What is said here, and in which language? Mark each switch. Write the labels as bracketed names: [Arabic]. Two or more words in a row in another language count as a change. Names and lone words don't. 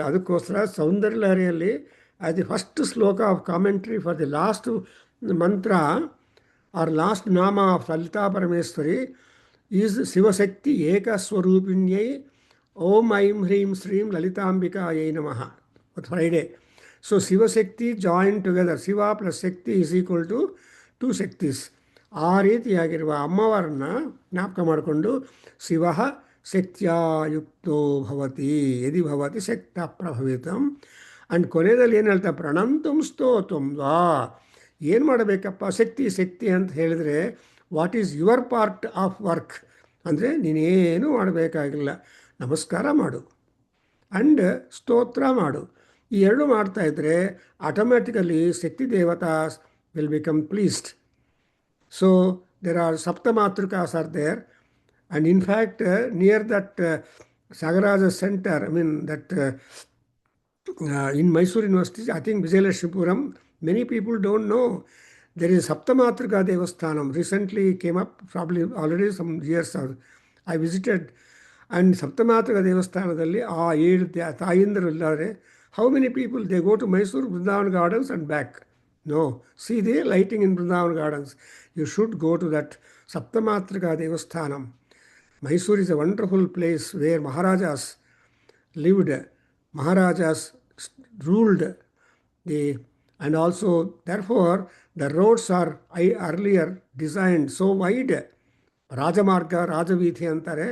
[English] ಅದಕ್ಕೋಸ್ಕರ ಸೌಂದರ್ಯ ಲಹರಿಯಲ್ಲಿ the first shloka of commentary for the last mantra or last nama of Lalita Parameshwari is [Sanskrit] ಶಿವಶಕ್ತಿ ಏಕಸ್ವರೂಪಿಣ್ಯೈ ಓಂ ಐಂ ಹ್ರೀಂ ಶ್ರೀಂ ಲಲಿತಾಂಬಿಕಾಯೈ ನಮಃ. [English] Friday. so Shivashakti join together, Shiva plus Shakti is equal to 2 Shaktis. [Kannada] ಆ ರೀತಿಯಾಗಿರುವ ಅಮ್ಮವಾರನ್ನ ಜ್ಞಾಪಕ ಮಾಡಿಕೊಂಡು [Sanskrit] ಶಿವ ಶಕ್ತ್ಯಾಯುಕ್ತೋ ಭವತಿ ಯದಿ ಭವತಿ ಶಕ್ತ ಪ್ರಭವಿತಂ. [Kannada] ಆ್ಯಂಡ್ ಕೊನೆಯಲ್ಲಿ ಏನು ಹೇಳ್ತಾ, [Sanskrit] ಪ್ರಣಂತಂ ಸ್ತೋತಂ ವಾ. [Kannada] ಏನು ಮಾಡಬೇಕಪ್ಪ ಶಕ್ತಿ ಅಂತ ಹೇಳಿದರೆ, [English] what is your part of work [Kannada] ಅಂದರೆ ನೀನೇನು ಮಾಡಬೇಕಾಗಿಲ್ಲ, ನಮಸ್ಕಾರ ಮಾಡು ಆ್ಯಂಡ್ ಸ್ತೋತ್ರ ಮಾಡು. ಈ ಎರಡು ಮಾಡ್ತಾಯಿದ್ರೆ [English] automatically Shakti devatas will become pleased. so there are Saptamatrikas or there. And in fact, near that Sagaraja center, in Mysore University, I think Vijayalakshmipuram, many people don't know. There is Saptamatrika Devasthanam. Recently came up, probably already some years ago. I visited, and Saptamatrika Devasthanadalli, [Kannada] 7 ತಾಯಂದಿರು ಇದ್ದಾರೆ. [English] How many people, they go to Mysore, Vrindavan Gardens and back? No. See the lighting in Vrindavan Gardens. You should go to that Saptamatrika Devasthanam. Mysore is a wonderful place where Maharajas lived, Maharajas ruled, and also therefore the roads are earlier designed so wide, Rajamarga, Rajavithi antare.